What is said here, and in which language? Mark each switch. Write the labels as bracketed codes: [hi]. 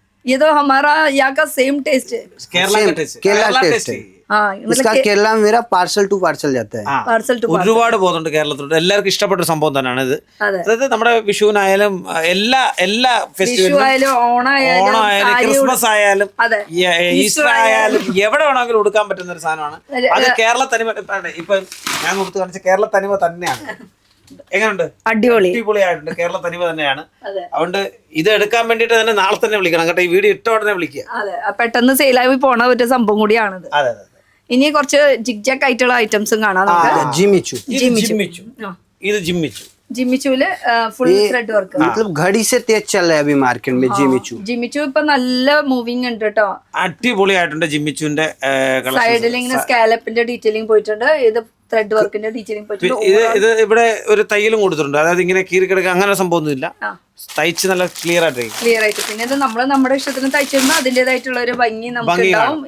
[hi] ये तो हमारा यहाँ का सेम टेस्ट है. [ml] കേരള ടേസ്റ്റ്. [hi] इसका केरला में मेरा पार्सल टू पार्सल जाता है. [ml] ഒരുപാട് പോകുന്നുണ്ട് കേരളത്തിലോട്ട്. എല്ലാവർക്കും ഇഷ്ടപ്പെട്ട ഒരു സംഭവം തന്നെയാണ് ഇത്. അതായത് നമ്മുടെ വിഷുവിനായാലും എല്ലാ ഫെസ്റ്റിവലും, ഓണമായാലും ക്രിസ്മസ് ആയാലും ഈസ്റ്റർ ആയാലും എവിടെ വേണമെങ്കിലും ഉടുക്കാൻ പറ്റുന്ന ഒരു സാധനമാണ്. അത് കേരള തനിമ. ഇപ്പൊ ഞാൻ കൊടുത്തു കാണിച്ച കേരള തനിമ തന്നെയാണ്. എങ്ങനെയുണ്ട്? അടിപൊളിയായിട്ടുണ്ട്. കേരള തനിമ തന്നെയാണ്. അതുകൊണ്ട് ഇത് എടുക്കാൻ വേണ്ടിട്ട് തന്നെ നാളെ തന്നെ വിളിക്കണം കേട്ടോ. ഈ വീഡിയോ ഇട്ട ഉടനെ വിളിക്കുക. പെട്ടെന്ന് സെയിലായി പോണ ഒരു സംഭവം കൂടിയാണിത്. ഇനി കുറച്ച് ജിഗ്ജാക്ക് ആയിട്ടുള്ള ഐറ്റംസും കാണാം നമുക്ക്. ഇത് ജിമ്മിച്ചുല് ഫുൾ ത്രെഡ് വർക്ക്. [hi] मतलब घड़ी से तेज चल रहा है अभी मार्केट में [ml] ജിമ്മിച്ചു ഇപ്പൊ നല്ല മൂവിങ് ഉണ്ട് കേട്ടോ. അടിപൊളിയായിട്ടുണ്ട് ജിമ്മിച്ചുവിന്റെ. സൈഡിൽ ഇങ്ങനെ സ്കാലപ്പിന്റെ ഡീറ്റെയിലിംഗ് പോയിട്ടുണ്ട്. ഇത് ത്രെഡ് വർക്കിന്റെ ഡീറ്റെയിലിംഗ് പോയിട്ടുണ്ട്. ഇത് ഇവിടെ ഒരു തയ്യലും കൊടുത്തിട്ടുണ്ട്. അതായത് ഇങ്ങനെ കീറിക്കിടക്കുക അങ്ങനെ സംഭവമൊന്നുമില്ല. തയ്ച്ച് നല്ല ക്ലിയർ ആയിട്ട്. പിന്നെ ഇത് നമ്മൾ നമ്മുടെ ഇഷ്ടത്തിന് തയ്ച്ചിരുമ്പോൾ അതിന്റേതായിട്ടുള്ള ഒരു ഭംഗി നമുക്ക് ഉണ്ടാവും.